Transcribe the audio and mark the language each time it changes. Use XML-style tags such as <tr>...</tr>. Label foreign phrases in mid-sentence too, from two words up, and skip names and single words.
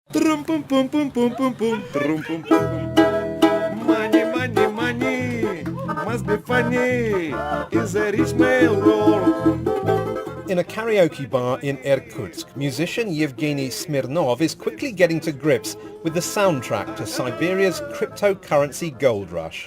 <en>Trum pum pum pum pum pum pum. Trum pum pum pum. Money, money, money. Must be funny. Is a rich man world. In a karaoke bar in Irkutsk, musician Yevgeny Smirnov is quickly getting to grips with the soundtrack to Siberia's cryptocurrency gold rush.</en>